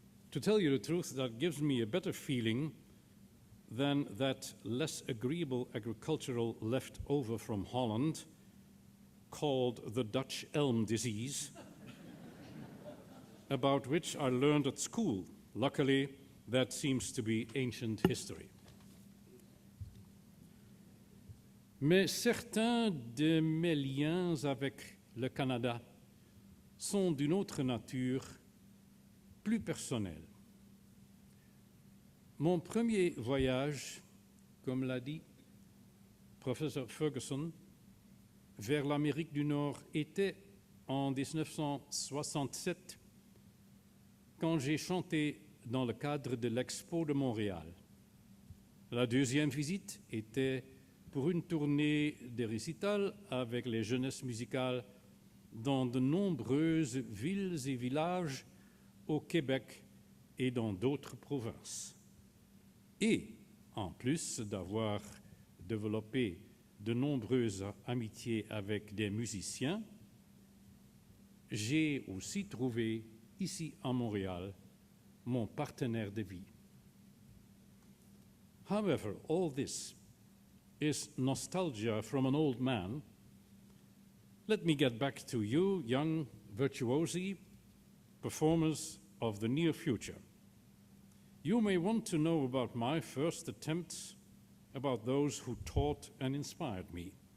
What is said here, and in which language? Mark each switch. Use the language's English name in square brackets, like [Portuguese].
[English] To tell you the truth, that gives me a better feeling than that less agreeable agricultural leftover from Holland called the Dutch elm disease, about which I learned at school. Luckily, that seems to be ancient history. [French] Mais certains de mes liens avec le Canada sont d'une autre nature, plus personnelle. Mon premier voyage, comme l'a dit professeur Ferguson, vers l'Amérique du Nord était en 1967, quand j'ai chanté dans le cadre de l'Expo de Montréal. La deuxième visite était pour une tournée de récital avec les jeunesses musicales dans de nombreuses villes et villages au Québec et dans d'autres provinces. Et, en plus d'avoir développé de nombreuses amitiés avec des musiciens, j'ai aussi trouvé ici à Montréal mon partenaire de vie. [English] However, all this is nostalgia from an old man. Let me get back to you, young virtuosi, performers of the near future. You may want to know about my first attempts, about those who taught and inspired me.